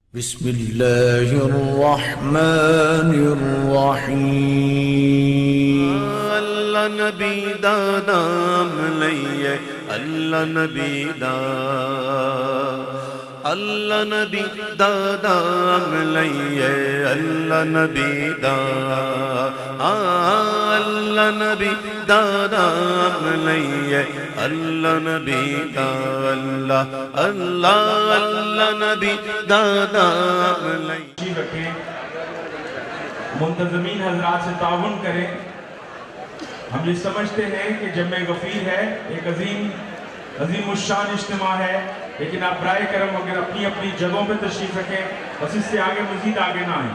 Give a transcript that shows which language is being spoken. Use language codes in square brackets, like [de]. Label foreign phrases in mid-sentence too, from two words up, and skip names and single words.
[ar] بسم الله الرحمن الرحيم. [pa] اللہ نبی دا نام لئیے، اللہ نبی دا، اللہ نبی دا نام لئیے، اللہ نبی دا، اللہ نبی دا نام لئیے، اللہ نبی دا، اللہ اللہ اللہ نبی دا نام لئیے. [ur] رکھیں، منتظمین حضرات سے تعاون کریں. ہم یہ سمجھتے ہیں کہ جمع غفیر ہے، ایک عظیم الشان اجتماع ہے، لیکن آپ برائے کرم اگر اپنی اپنی جگہوں پہ تشریف رکھیں، بس اس سے آگے مزید آگے نہ آئیں.